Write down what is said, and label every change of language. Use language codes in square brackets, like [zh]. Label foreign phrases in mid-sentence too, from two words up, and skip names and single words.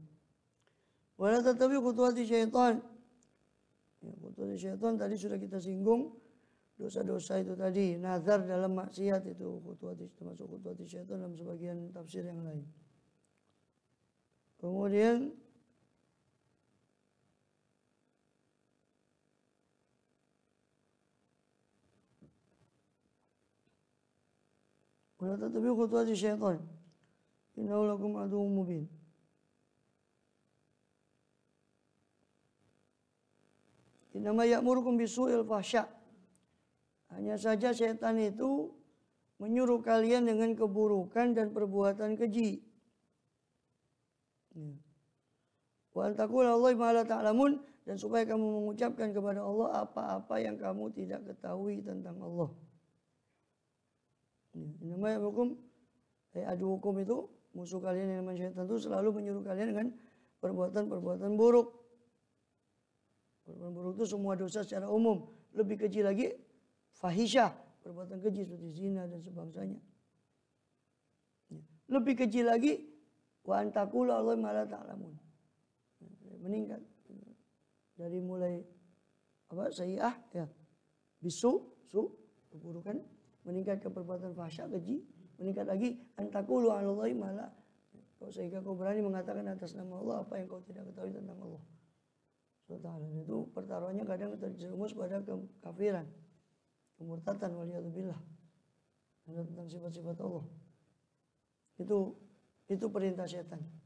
[ar] ولا تتبعوا خطوات الشيطان. Ya, خطوات الشيطان [id] tadi sudah kita singgung. Dosa-dosa itu tadi, nazar dalam maksiat itu termasuk [ar] خطوات الشيطان [id] dalam sebagian tafsir yang lain. [ar] Kemudian ولا تتبعوا خطوات الشيطان إنه لكم عدو مبين. إنما يأمركم بالسوء الفحشاء. [id] Hanya saja setan itu menyuruh kalian dengan keburukan dan perbuatan keji. [ar] وأن تقولوا الله ما لا تعلمون, [id] dan supaya kamu mengucapkan kepada Allah apa-apa yang kamu tidak ketahui tentang Allah. Namanya hukum adu hukum itu musuh kalian yang namanya syaitan itu selalu menyuruh kalian dengan perbuatan-perbuatan buruk. Perbuatan buruk itu semua dosa secara umum. Lebih kecil lagi fahisyah, perbuatan keji seperti zina dan sebangsanya. Lebih kecil lagi [ar] وأن تقولوا الله ما لا تعلمون. [id] Meningkat dari mulai sayyi'ah ya bisu keburukan, meningkat ke perbuatan fahsya keji, meningkat lagi [ar] أن تقولوا على الله ما لا, [id] sehingga kau berani mengatakan atas nama Allah apa yang kau tidak ketahui tentang Allah. Itu pertaruhannya kadang terjerumus pada kekafiran, kemurtatan, waliyadzubillah, tentang sifat-sifat Allah. Itu perintah setan.